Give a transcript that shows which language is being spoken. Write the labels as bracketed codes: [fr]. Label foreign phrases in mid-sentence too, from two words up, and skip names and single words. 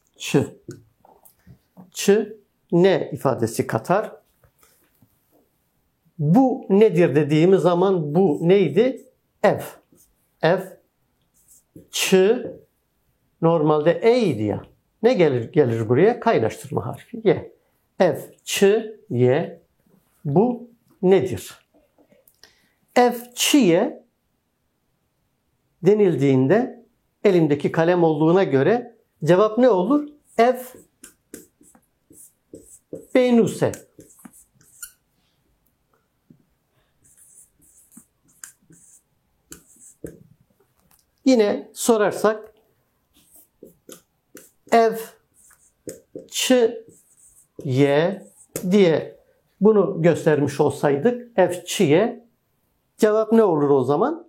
[tr] Çı, ne ifadesi katar. Bu nedir dediğimiz zaman bu neydi? [ku] Ev. Ev. [tr] Çı normalde e'ydi ya. Ne gelir buraya? Kaynaştırma harfi. [ku] Ye. Ev. Çı. Ye. [tr] Bu nedir? [ku] Ev çiye [tr] denildiğinde elimdeki kalem olduğuna göre cevap ne olur? [ku] Ev benuse. [tr] Yine sorarsak [ku] ev çı ye [tr] diye bunu göstermiş olsaydık [ku] ev çiye [tr] cevap ne olur o zaman?